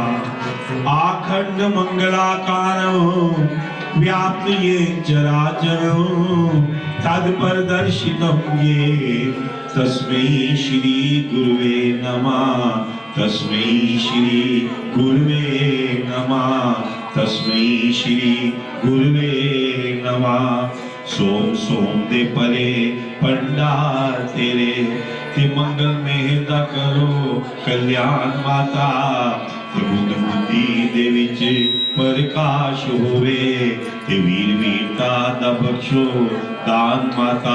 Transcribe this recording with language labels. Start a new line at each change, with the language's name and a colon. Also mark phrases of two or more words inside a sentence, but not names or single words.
Sanskrit: आखंड मंगलाकारं व्याप्त ये चराचरं तत्परदर्शितं ये तस्मै श्री गुरुवे नमः। तस्मै श्री गुरुवे नमः। तस्मै श्री गुरुवे नमः।
Punjabi: ਸੋਮ ਸੋਮ ਦੇ ਪਰੇ ਭੰਡਾਰ ਤੇਰੇ ਤੇ ਮੰਗਲ ਮੇਹਦਾ ਕਰੋ ਕਲਿਆਣ ਮਾਤਾ। ਤੇ ਬੁੱਧ ਬੁੱਧੀ ਦੇ ਵਿੱਚ ਪ੍ਰਕਾਸ਼ ਹੋਵੇ ਤੇ ਵੀਰ ਵੀਰਤਾ ਦਾ ਬਖ਼ਸ਼ੋ ਦਾਨ ਮਾਤਾ।